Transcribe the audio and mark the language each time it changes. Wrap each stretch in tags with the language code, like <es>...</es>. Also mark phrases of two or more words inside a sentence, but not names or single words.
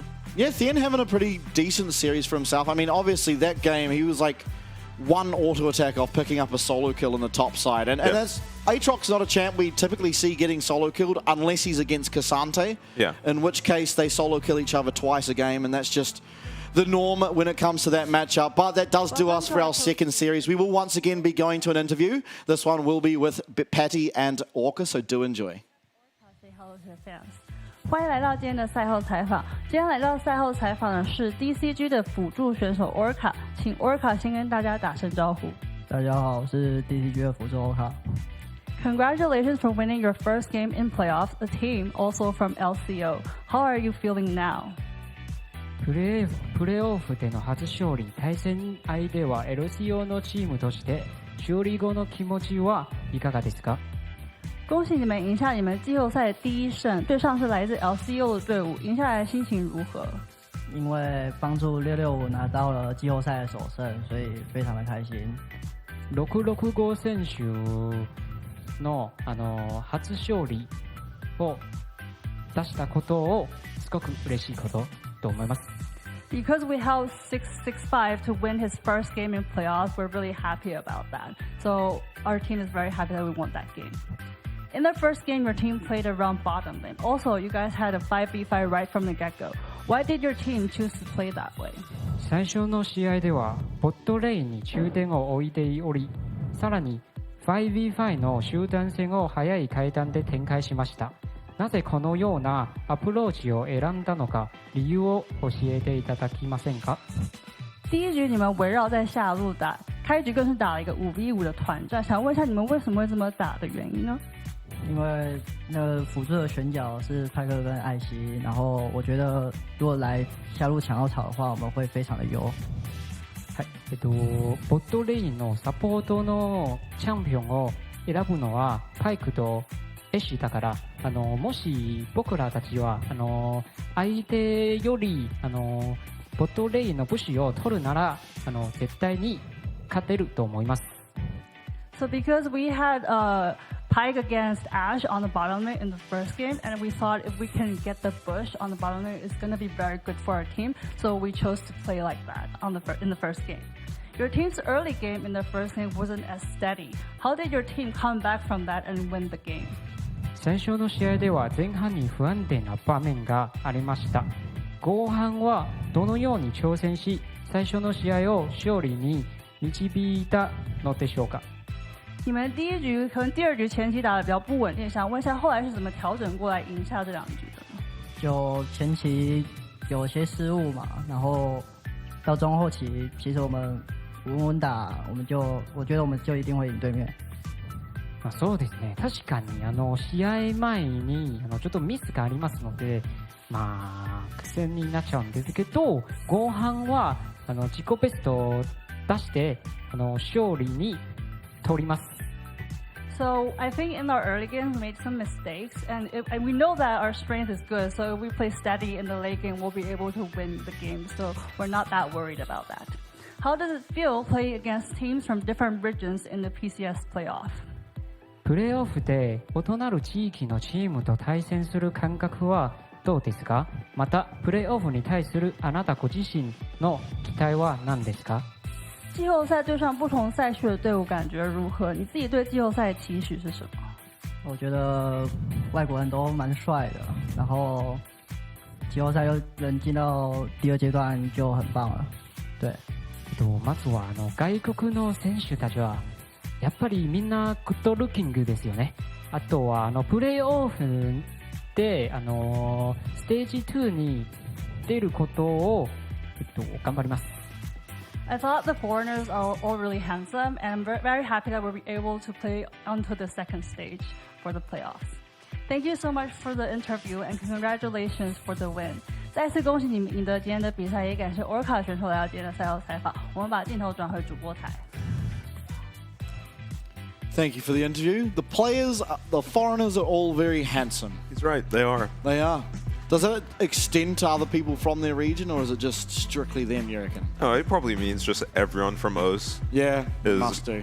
<en>Yeah, Thean having a pretty decent series for himself. I mean, obviously that game he was like 1 auto attack off picking up a solo kill on the top side, and that's Aatrox's not a champ we typically see getting solo killed unless he's against Cassante. Yeah. In which case they solo kill each other twice a game, and that's just the norm when it comes to that matchup. But that does do us for our second series. We will once again be going to an interview. This one will be with Patty and Orca, so do enjoy. Say hello to the fans.</en> <zh>欢迎来到今天的赛后采访。今天来到赛后采访的是 DCG 的辅助选手 Orca， 请 Orca 先跟大家打声招呼。大家好，我是 DCG 的辅助 Orca。</zh> <en>Congratulations for winning your first game in playoffs, a team also from LCO. How are you feeling now?</en> <ja>プレーオフでの初勝利、対戦相手は LCO のチームとして勝利後の気持ちはいかがですか？</ja> <zh>恭喜你们赢下你们季后赛的第1胜，对上是来自 LCO 的队伍，赢下来的心情如何？因为帮助665拿到了季后赛的首胜，所以非常的开心。</zh> <ja>665 選手の初勝利を出したことをすごく嬉しいことと思います。</ja> <en>Because we held 665 to win his first game in playoffs, we're really happy about that. So our team is very happy that we won that game. In the first game, your team played around bottom lane. Also, you guys had a 5v5 right from the get-go. Why did your team choose to play that way?</en> <ja>最初の試合ではボットレーンに中点を置いており、さらに 5v5 の集団戦を早い階段で展開しました。なぜこのようなアプローチを選んだのか、理由を教えていただけませんか？</ja> <zh>第一局你们围绕在下路打，开局更是打了一个5v5的团战，想问一下你们为什么会这么打的原因呢？因为那个辅助的选角是派克跟艾希，然后我觉得如果来下路抢到草的话，我们会非常的优。</zh> <ja>はい、ボットレインのサポートのチャンピオンを選ぶのはパイクと絵師だからもし僕らたちは相手よりボットレインのブッシュを取るなら絶対に勝てると思います。</ja> <en>So because we had Pyke against Ash on the bottom lane in the first game, and we thought if we can get the bush on the bottom lane, it's going to be very good for our team. So we chose to play like that in the first game. Your team's early game in the first game wasn't as steady. How did your team come back from that and win the game?</en> <ja>最初の試合では前半に不安定な場面がありました。後半はどのように挑戦し最初の试合を勝利に導いたのでしょうか。</ja> <zh>你们第一局和第二局前期打得比较不稳定，想问一下后来是怎么调整过来赢下这两局的呢？就前期有些失误嘛，然后到中后期，其实我们稳稳打，我觉得我们就一定会赢对面。</zh> <ja>そうですね。確かに試合前にちょっとミスがありますので、苦戦になっちゃうんですけど、後半は自己ベストを出して勝利に取ります。</ja> <en>So I think in our early games we made some mistakes, and we know that our strength is good. So if we play steady in the late game, we'll be able to win the game. So we're not that worried about that. How does it feel playing against teams from different regions in the PCS playoff?</en> <ja>プレーオフで異なる地域のチームと対戦する感覚はどうですか？またプレーオフに対するあなたご自身の期待は何ですか？</ja> <zh>季后赛对上不同赛区的队伍感觉如何？你自己对季后赛的期許是什么？我觉得外国人都蛮帅的，然后季后赛又能进到第二阶段就很棒了。对。</zh> <ja>まずは外国の選手たちはやっぱりみんなグッドルッキングですよね。あとはプレーオフでステージ2に出ることを頑張ります。</ja> <en>I thought the foreigners are all really handsome, and I'm very happy that we'll be able to play onto the second stage for the playoffs. Thank you so much for the interview, and congratulations for the win.</en> <zh>再次恭喜你们赢得今天的比赛，也感谢 Orca 选手来到今天的赛后采访。我们把镜头转回主播台。</zh> <en>Thank you for the interview. The players, the foreigners are all very handsome. He's right, they are. They are. Does it extend to other people from their region, or is it just strictly them, you reckon? Oh, it probably means just everyone from OS Yeah, must do.</en>